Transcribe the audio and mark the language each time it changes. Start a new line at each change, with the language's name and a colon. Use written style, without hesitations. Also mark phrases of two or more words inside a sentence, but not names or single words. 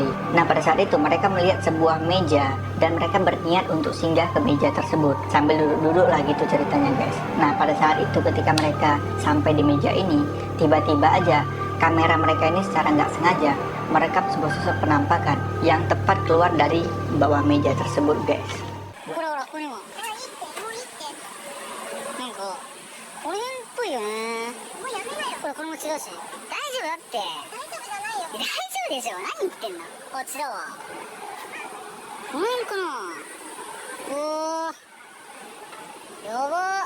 Indonesian: Nah, pada saat itu mereka melihat sebuah meja dan mereka berniat untuk singgah ke meja tersebut sambil duduk-duduk lah gitu ceritanya guys. Nah, pada saat itu ketika mereka sampai di meja ini, tiba-tiba aja kamera mereka ini secara nggak sengaja merekam sebuah sosok penampakan yang tepat keluar dari bawah meja tersebut guys.
Japanese: ほらほら、ここにも。なんか、これっぽいよね。もうやめなよ。これも違うし。大丈夫だって。大丈夫じゃないよ。大丈夫でしょ。何言ってんの。あっちだわ。この辺かな。おー。やば。